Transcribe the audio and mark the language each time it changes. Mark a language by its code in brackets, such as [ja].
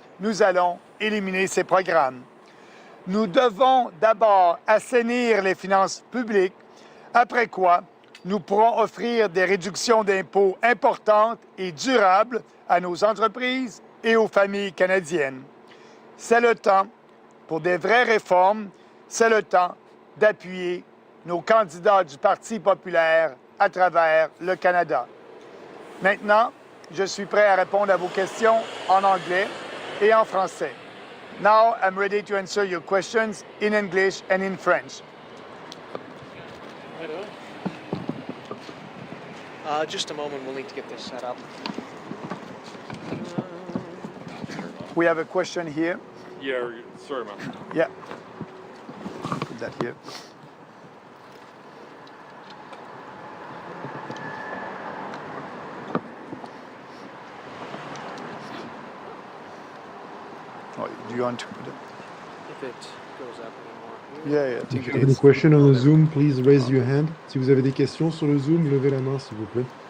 [fr] Nous allons éliminer ces programmes. Nous devons d'abord assainir les finances publiques, après quoi nous pourrons offrir des réductions d'impôts importantes et durables à nos entreprises et aux familles canadiennes. C'est le temps pour des vraies réformes c'est le temps d'appuyer nos candidats du Parti populaire à travers le Canada. Maintenant, je suis prêt à répondre à vos questions en anglais et en français. [en] Now, I'm ready to answer your questions in English and in French. Just a moment, we'll need to get this set up. We have a question here. Yeah, sorry, man. Yeah. Put that here. Oh, do you want to put it? If it goes up anymore. Yeah, I If think you it have any is. question on the Zoom, please raise your hand. [fr] Si vous avez des questions sur le Zoom, levez la main, s'il vous plaît.